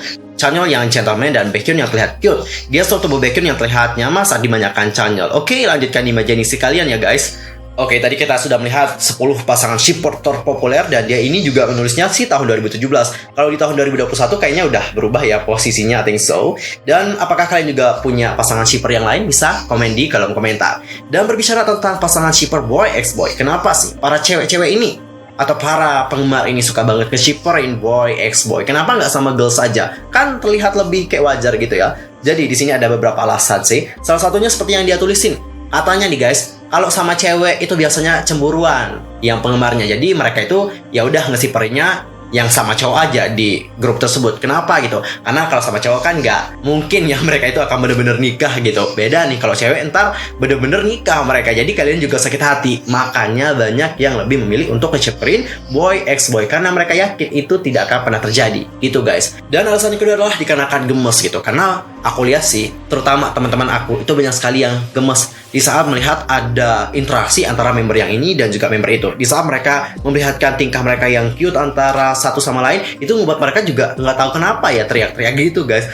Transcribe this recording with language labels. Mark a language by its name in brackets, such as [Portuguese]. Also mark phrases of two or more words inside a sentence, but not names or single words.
[Indonesian] Chanyeol yang gentleman dan Baekhyun yang terlihat cute. Dia tubuh Baekhyun yang terlihat nyaman saat dimanjakan Chanyeol. Oke, lanjutkan imajinasi kalian ya guys. Oke, tadi kita sudah melihat 10 pasangan shipper terpopuler dan dia ini juga menulisnya sih tahun 2017. Kalau di tahun 2021 kayaknya udah berubah ya posisinya, [English] I think so. [Indonesian] Dan apakah kalian juga punya pasangan shipper yang lain? Bisa komen di kolom komentar. Dan berbicara tentang pasangan shipper [English] boy x boy, [Indonesian] kenapa sih para cewek-cewek ini atau para penggemar ini suka banget nge-shipperin [English] boy x boy? [Indonesian] Kenapa nggak sama girls saja? Kan terlihat lebih kayak wajar gitu ya. Jadi di sini ada beberapa alasan sih. Salah satunya seperti yang dia tulisin. Katanya nih guys, kalau sama cewek itu biasanya cemburuan yang penggemarnya. Jadi mereka itu ya udah nge-shipperinnya yang sama cowok aja di grup tersebut. Kenapa gitu? Karena kalau sama cowok kan nggak mungkin ya mereka itu akan bener-bener nikah gitu. Beda nih kalau cewek ntar bener-bener nikah mereka. Jadi kalian juga sakit hati. Makanya banyak yang lebih memilih untuk nge-shipperin [English] boy x boy [Indonesian] karena mereka yakin itu tidak akan pernah terjadi. Gitu guys. Dan alasan yang kedua adalah dikarenakan gemes gitu. Karena aku lihat sih, terutama teman-teman aku itu banyak sekali yang gemes di saat melihat ada interaksi antara member yang ini dan juga member itu. Di saat mereka memperlihatkan tingkah mereka yang cute antara satu sama lain, itu membuat mereka juga nggak tahu kenapa ya teriak-teriak gitu guys.